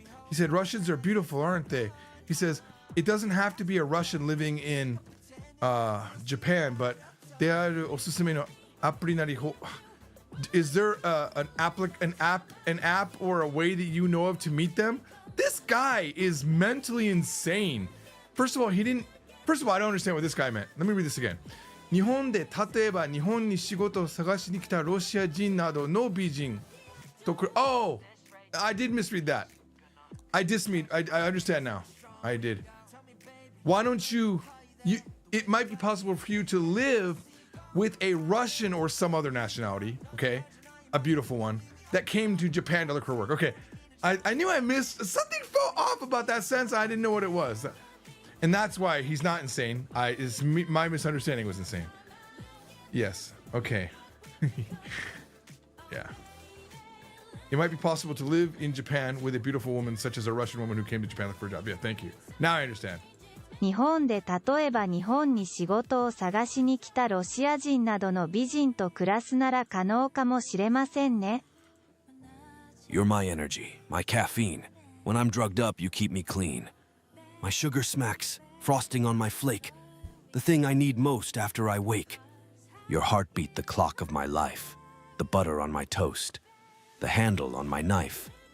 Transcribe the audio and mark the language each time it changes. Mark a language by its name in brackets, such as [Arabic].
[English] He said Russians are beautiful, aren't they? He says it doesn't have to be a Russian living in Japan, but they are [Japanese] おすすめのアプリなり [English] Is there an app or a way that you know of to meet them? This guy is mentally insane. First of all, I don't understand what this guy meant. Let me read this again. [Japanese] 日本で例えば日本に仕事を探しに来たロシア人などの美人と [English] Oh, I did misread that. I understand now. I did. Why don't you it might be possible for you to live with a Russian or some other nationality, okay? A beautiful one that came to Japan to look for work. Okay. I knew I missed something fell off about that sentence. I didn't know what it was. And that's why he's not insane. My misunderstanding was insane. Yes. Okay. Yeah. It might be possible to live in Japan with a beautiful woman such as a Russian woman who came to Japan to look for a job. Yeah, thank you. Now I understand. [Japanese] 日本で例えば日本に仕事を探しに来たロシア人などの美人と暮らすなら可能かもしれませんね。 [English] You're my energy, my caffeine. When I'm drugged up, you keep me clean. My sugar smacks, frosting on my flake. The thing I need most after I wake. Your heartbeat, the clock of my life. The butter on my toast. The handle on my knife.